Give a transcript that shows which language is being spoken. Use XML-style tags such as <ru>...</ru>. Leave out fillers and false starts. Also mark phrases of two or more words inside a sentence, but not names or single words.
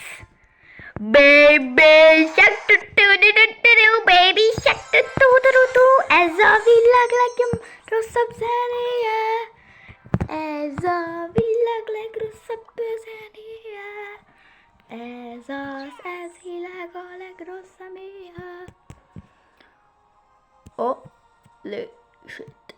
<en>Baby shark tu tu tu tu tu, baby shark tu tu tu tu.</en> <hu>Ez a világ legrosszabb zenéje. Ez a világ legrosszabb zenéje. Ez világ a legrosszabb éje.</hu> <en>Oh, shit.</en>